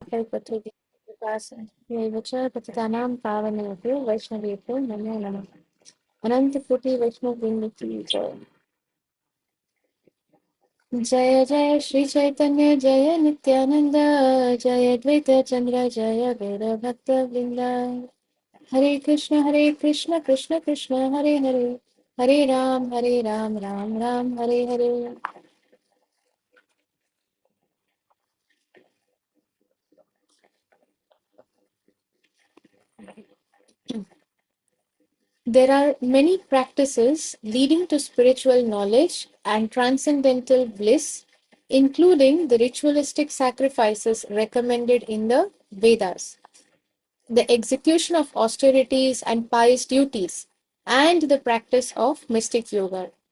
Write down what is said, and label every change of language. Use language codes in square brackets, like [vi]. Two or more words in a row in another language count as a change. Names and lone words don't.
[sa] कल्पतरुः विकासं च पतितानां पावनेभ्यो वैष्णवेभ्यो नमो नमः। अनन्तकोटि वैष्णववृन्द की जय जय श्री चैतन्य जय नित्यानंद जय द्वैत चंद्र जय गौर भक्त वृंद। हरे कृष्ण कृष्ण कृष्ण हरे हरे हरे राम राम राम हरे हरे। [en] There are many practices leading to spiritual knowledge and transcendental bliss, including the ritualistic sacrifices recommended in the Vedas, the execution of austerities and pious duties, and the practice of mystic yoga.